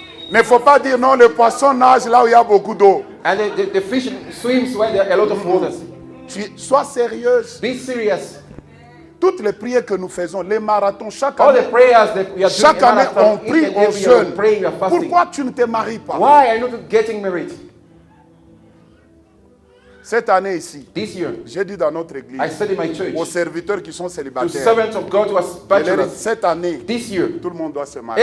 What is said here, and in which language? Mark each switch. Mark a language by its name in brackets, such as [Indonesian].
[French] Ne faut pas dire non, le poisson nage là où il y a beaucoup d'eau. [English] And the fish swims where there are a lot of waters. [French] Sois sérieuse. [English] Be serious. [French] Toutes les prières que nous faisons, les marathons, chaque [English] All the [French] année, [English] prayers that we are doing [French] chaque [English] in [French] année [English] marathon, [French] on prie, [English] each and [French] on [English] every year we [French] jeûne. [English] pray, we are fasting. [French] Pourquoi tu ne te maries pas? [English] Why are you not getting married? [French] Cette année ici, [English] This year, [French] j'ai dit dans notre église, [English] I said in my church, [French] aux serviteurs qui sont [English] to [French] célibataires, [English] servants of God who are [French] je leur ai dit, [English] bachelors, [French] cette année, [English] this year, [French] tout le monde doit se marier.